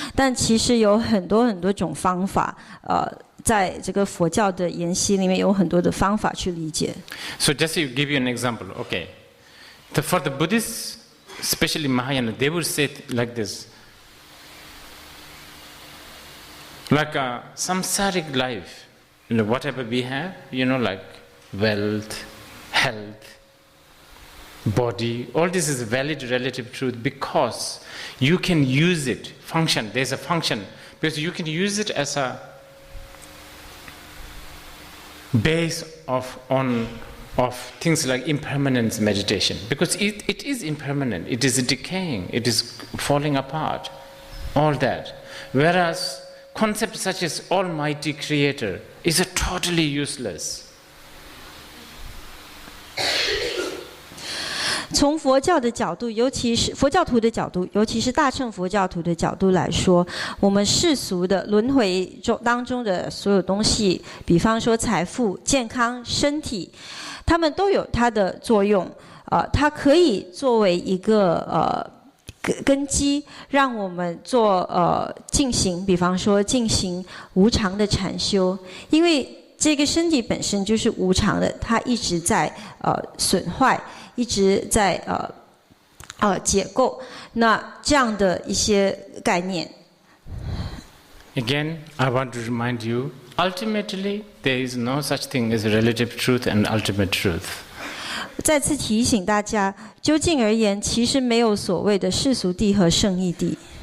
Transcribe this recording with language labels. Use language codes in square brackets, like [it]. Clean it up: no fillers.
[zh] 但其实有很多种方法，在这个佛教的研习里面有很多的方法去理解。 [en] So just to give you an example, okay, for the Buddhists, especially Mahayana, they would say like this, like a samsaric life, whatever we have, like wealth, health, body, all this is valid relative truth because you can use it, function, there's a function, because you can use it as a base of things like impermanence meditation, because it is impermanent, it is decaying, it is falling apart, all that. Whereas concepts such as Almighty Creator is totally useless. [zh] 从佛教的角度，尤其是佛教徒的角度，尤其是大乘佛教徒的角度来说，我们世俗的轮回当中的所有东西，比方说财富、健康、身体，它们都有它的作用。它可以作为一个根基，让我们进行，比方说进行无常的禅修，因为这个身体本身就是无常的，它一直在损坏，一直在解构。那这样的一些概念。 [en] Again, I want to remind you, ultimately there is no such thing as relative truth and ultimate truth. [zh] 再次提醒大家，究竟而言，其实没有所谓的世俗谛和圣义谛。